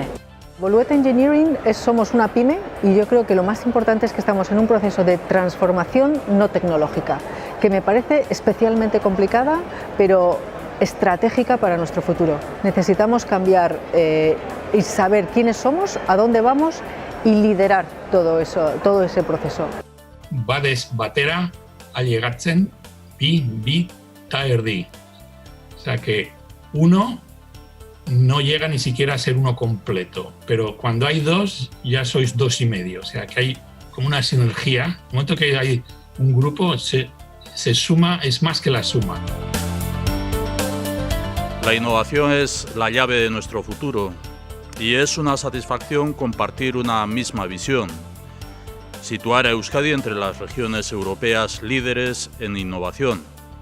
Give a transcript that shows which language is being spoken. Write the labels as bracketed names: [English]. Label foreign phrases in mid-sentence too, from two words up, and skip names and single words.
[Spanish] Bolueta Engineering somos una pyme y yo creo que lo más importante es que estamos en un proceso de transformación no tecnológica, que me parece especialmente complicada, pero estratégica para nuestro futuro. Necesitamos cambiar y saber quiénes somos, a dónde vamos y liderar todo ese proceso. [Basque] Badez batera ailegatzen bi ta erdi. [Spanish] O sea que uno no llega ni siquiera a ser uno completo, pero cuando hay dos ya sois dos y medio, o sea que hay como una sinergia. En el momento que hay un grupo se suma, es más que la suma. La innovación es la llave de nuestro futuro y es una satisfacción compartir una misma visión, situar a Euskadi entre las regiones europeas líderes en innovación.